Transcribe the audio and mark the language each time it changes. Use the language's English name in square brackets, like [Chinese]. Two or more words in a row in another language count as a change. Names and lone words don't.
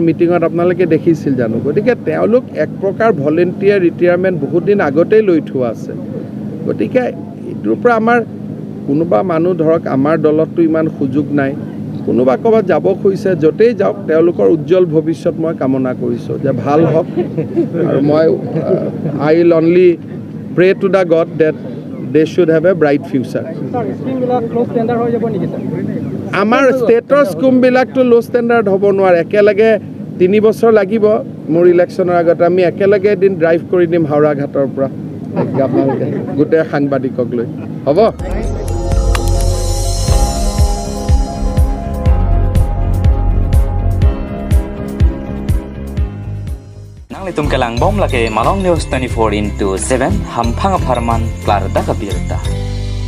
[Assamese] মিটিঙত আপোনালোকে দেখিছিল জানো গতিকে তেওঁলোক এক প্ৰকাৰ [English] voluntary retirement [Assamese] বহুত দিন আগতেই লৈ থোৱা আছে গতিকে এইটোৰ পৰা আমাৰ কোনোবা মানুহ ধৰক আমাৰ দলততো ইমান সুযোগ নাই কোনোবা ক'ৰবাত যাব খুজিছে য'তেই যাওক তেওঁলোকৰ উজ্জ্বল ভৱিষ্যত মই কামনা কৰিছোঁ যে ভাল হওক আৰু মই [English] I will only pray to the god that they should have a bright future [Assamese] আমাৰ ষ্টেটৰ স্কিমবিলাকতো [English] low standard [Assamese] হ'ব নোৱাৰে একেলগে 3 বছৰ লাগিব মোৰ ইলেকশ্যনৰ আগতে আমি একেলগে এদিন ড্ৰাইভ কৰি দিম হাওৰা ঘাটৰ পৰা আপোনালোকে গোটেই সাংবাদিকক লৈ হ'ব [Karbi] Itum kelang bom lake Malong News 24/7 hampang farman klar da kabirta.